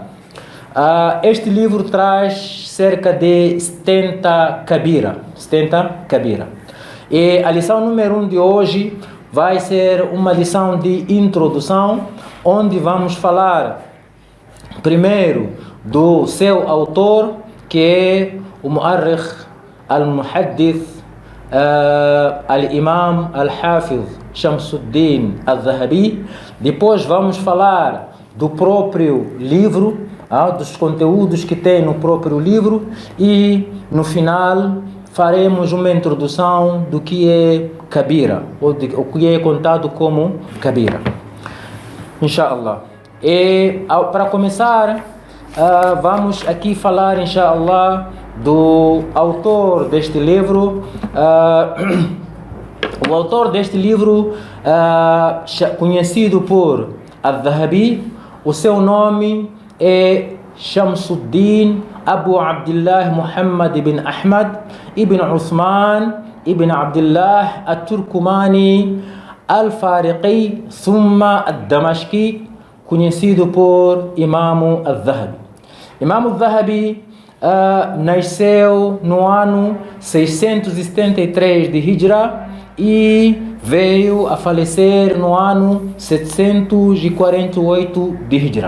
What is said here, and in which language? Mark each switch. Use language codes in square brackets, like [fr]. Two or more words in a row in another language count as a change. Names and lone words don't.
[pt] Este livro traz cerca de 70 kabira. E a lição número 1 de hoje vai ser uma lição de introdução, onde vamos falar primeiro do seu autor, que é o Mu'arrikh Al-Muhaddith Al-Imam Al-Hafiz Shamsuddin Al-Dhahabi. Depois vamos falar do próprio livro, dos conteúdos que tem no próprio livro, e no final faremos uma introdução do que é Kabira, ou o que é contado como Kabira, inshallah. E para começar, vamos aqui falar, inshallah, do autor deste livro. O autor deste livro, conhecido por Al-Dhahabi, o seu nome é Shamsuddin Abu Abdullah Muhammad ibn Ahmad ibn Uthman ibn Abdullah Al-Turkumani Al-Fariqi Thumma Al-Damashqi, conhecido por Imam Al-Dhahabi. Imam Al-Dhahabi nasceu no ano 673 de Hijra e veio a falecer no ano 748 de Hijra.